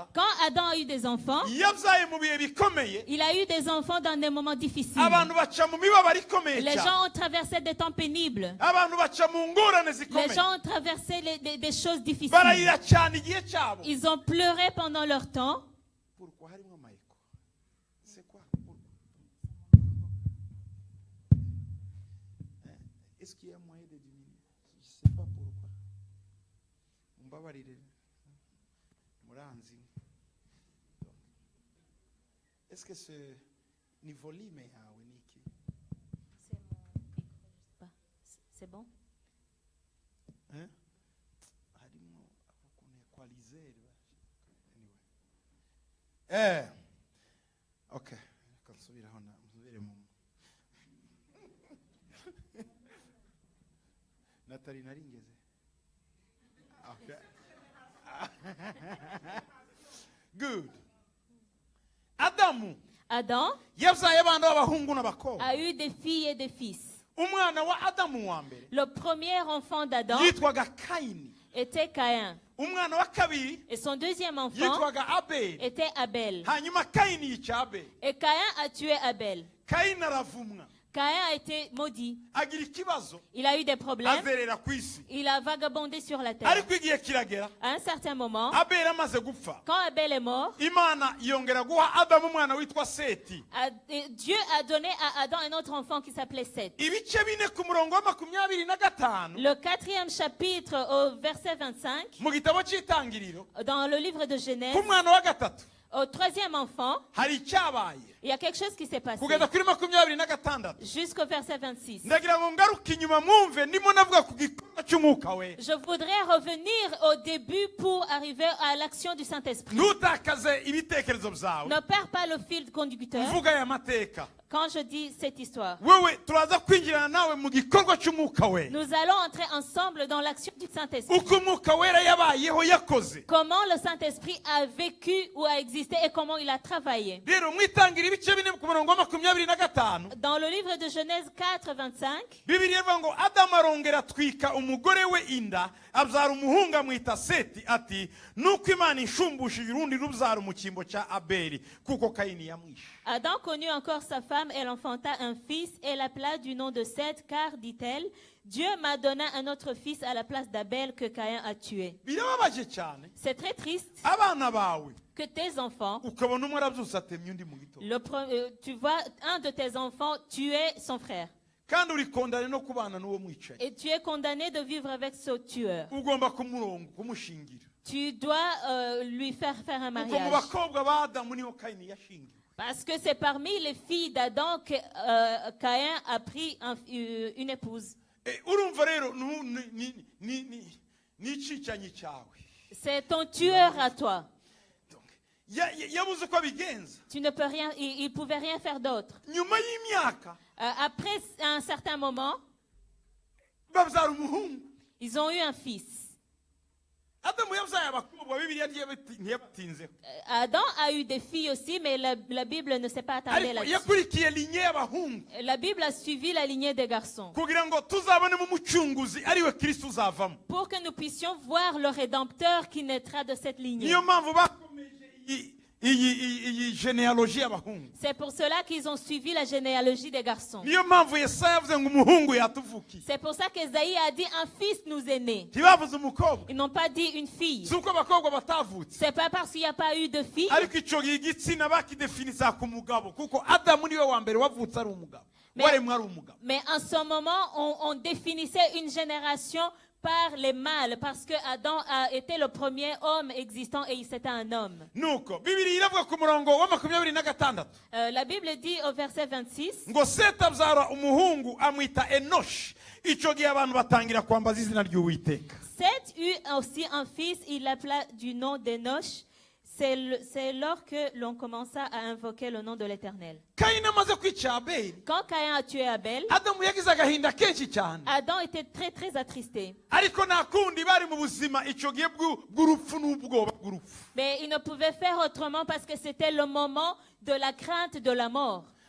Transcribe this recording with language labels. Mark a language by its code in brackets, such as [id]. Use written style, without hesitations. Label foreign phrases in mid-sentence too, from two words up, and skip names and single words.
[fr] Quand Adam a eu des enfants, [rw] yabyaye mu bihe bikomeye. [fr] il a eu des enfants dans des moments difficiles. [rw] Abantu baca mu mibabaro ikomeye [fr] Les [rw] cyane. [fr] gens ont traversé des temps pénibles. [rw] Abantu baca mu ngorane [fr] Les [rw] zikomeye. [fr] gens ont traversé des choses difficiles. [rw] Bararira cyane igihe cyabo. [fr] Ils ont pleuré pendant leur temps. [rw] Pourquoi harimo amayeko? [fr] C'est quoi? Est-ce qu'il y a moyen de diminuer? Je sais pas pourquoi. [rw] Mbabarire. Muranzi. [fr] Est-ce que ce [rw] ni volume yawe niki? [fr] C'est bon? Hein? [rw] Harimo abakuntu equalizer. [en] Anyway. Okay. [rw] Nsubire mu Natali naringeze. [en] Okay. Good. [rw] Adamu [fr] Adam [rw] yabyaye abana b'abahungu n'abakobwa. [fr] a eu des filles et des fils. [rw] Umwana wa Adamu wa mbere [fr] Le premier enfant d'Adam [rw] yitwaga Kayini. [fr] était Caïn. [rw] Umwana wa kabiri [fr] Et son deuxième enfant [rw] yitwaga Abeli. [fr] était Abel. [rw] Hanyuma Kayini yica Abeli. [fr] Et Caïn a tué Abel. [rw] Kayini aravumwa [fr] Caïn a été maudit. [rw] agira ikibazo [fr] Il a eu des problèmes. [rw] azerera ku isi. [fr] Il a vagabondé sur la terre. [rw] Ariko igihe kiragera [fr] À un certain moment, [rw] Abeli amaze gupfa. [fr] quand Abel est mort, [rw] Imana yongera guha Adamu umwana witwa Seti. [fr] Dieu a donné à Adam un autre enfant qui s'appelait Seth. [rw] Ibice bine ku murongo wa 25 [fr] Le 4e chapitre au verset 25, [rw] mu gitabo cy'itangiriro [fr] dans le livre de Genèse, [rw] ku mwana wa gatatu [fr] au 3e enfant, [rw] hari icyabaye [fr] il y a quelque chose qui s'est passé. [rw] kugeza kuri 26 [fr] Jusqu'au verset 26. [rw] ndagira ngo ngaruke inyuma mwumve ndimo navuga ku gikorwa cy'umwuka we. [fr] Je voudrais revenir au début pour arriver à l'action du Saint-Esprit. [rw] Ntutakaze ibitekerezo byawe [fr] Ne perds pas le fil conducteur [rw] mvuga aya mateka. [fr] quand je dis cette histoire. [rw] Wewe turaza kwinjirana nawe mu gikorwa cy'umwuka we. [fr] Nous allons entrer ensemble dans l'action du Saint-Esprit. [rw] Uko umwuka wera yabayeho yakoze. [fr] Comment le Saint-Esprit a vécu ou a existé et comment il a travaillé. [rw] Rero mwitangira ibice bine ku murongo wa 25 [fr] Dans le livre de Genèse 4, 25, [rw] Bibiliya ivuga ngo Adamu arongera atwika umugore we inda abyara umuhungu amwita Seti ati nuko Imana inshumbusha urundi rubyaro mu cyimbo cya Abeli kuko Kayini yamwishe. [fr] Adam connut encore sa femme, elle enfanta un fils et l'appela du nom de Seth, car, dit-elle, Dieu m'a donné un autre fils à la place d'Abel que Caïn a tué. [rw] Birababaje cyane [fr] C'est très triste [rw] abana bawe [fr] que tes enfants, [rw] ukabona umwe arabyutse atemye undi mu gitondo [fr] tu vois un de tes enfants tuer son frère. [rw] kandi uri kondane no kubana n'uwo mwicaye. [fr] Et tu es condamné de vivre avec ce tueur. [rw] Ugomba kumushingira. [fr] Tu dois lui faire un [rw] Kuko mu [fr] mariage. [rw] bakobwa ba Adamu niho Kayini yashingiwe. [fr] Parce que c'est parmi les filles d'Adam que Caïn a pris une épouse. [rw] Urumva rero n'icicanyi cyawe. [fr] C'est ton tueur à toi. [rw] Yabuze uko abigenza. [fr] Tu ne peux rien, il pouvait rien faire d'autre. [rw] Nyuma y'imyaka [fr] Après un certain moment, [rw] babyara umuhungu. [fr] ils ont eu un fils. [rw] Adamu yabyaye abakobwa, Bibiliya ntiyabatinzeho. [fr] Adam a eu des filles aussi, mais la Bible ne s'est pas attardée [rw] Ariko [fr] là-dessus. [rw] yakurikiye linye y'abahungu. [fr] La Bible a suivi la lignée des garçons. [rw] Kugira ngo tuzabonemo umucunguzi ariwe Kristo uzavamo. [fr] Pour que nous puissions voir le Rédempteur qui naîtra de cette lignée. [rw] Niyo mpamvu bakomeje iyi genealogie y'abahungu. [fr] C'est pour cela qu'ils ont suivi la généalogie des garçons. [rw] Niyo mpamvu Yesaya yavuze ngo umuhungu yatuvukiye. [fr] C'est pour ça qu'Ésaïe a dit un fils nous est né. [rw] Ntibavuze umukobwa. [fr] Ils n'ont pas dit une fille. [rw] Si uko abakobwa batavutse. [fr] C'est pas parce qu'il n'y a pas eu de fille. [rw] Ariko ico igitsina bakidefinisa ku mugabo kuko Adamu niwe wa mbere wavutse ari umugabo. Waremwe ari umugabo. [fr] Mais en ce moment, on définissait une génération par les mâles parce que Adam a été le premier homme existant et c'était un homme. [rw] Nuko Bibiliya iravuga ku murongo wa 26. [fr] La Bible dit au verset 26. [rw] Ngo Seti abyara umuhungu amwita Enoshi. Ico gihe abantu batangira kwambaza izina ry'Uwiteka. [fr] Seth eut aussi un fils, il l'appela du nom d'Enoch. C'est lors que l'on commença à invoquer le nom de l'Éternel. Quand Caïn a tué Abel, Adam était très très attristé. Mais il ne pouvait faire autrement parce que c'était le moment de la crainte de la mort.